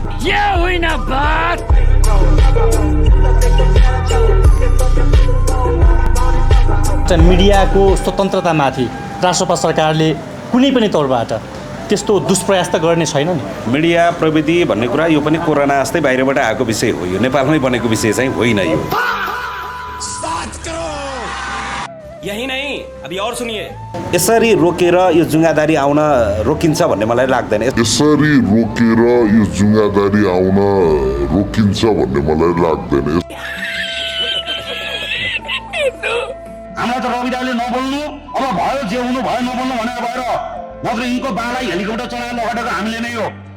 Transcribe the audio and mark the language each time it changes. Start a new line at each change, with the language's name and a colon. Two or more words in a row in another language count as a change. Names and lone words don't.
Nepali: मिडियाको स्वतन्त्रतामाथि राष्ट्रपा सरकारले कुनै पनि तौरबाट त्यस्तो दुष्प्रयास त गर्ने छैन नि। मिडिया प्रविधि भन्ने कुरा यो पनि कोरोना जस्तै बाहिरबाट आएको विषय हो, यो नेपालमै बनेको विषय चाहिँ होइन। यो
Hindi: यही नहीं, अभी और सुनिए।
Nepali: यसरी रोकेर यो जुङ्गादारी आउन रोकिन्छ भन्ने मलाई लाग्दैन। यसरी रोकेर यो जुङ्गादारी आउन रोकिन्छ भन्ने मलाई लाग्दैन। हाम्रो त रविदाले नबोल्नु, अब भयो जे हुनु भयो नबोल्नु भनेर भएर नत्र यिनको बालाई हेलिकप्टर चलाएर लगाएको हामीले नै हो।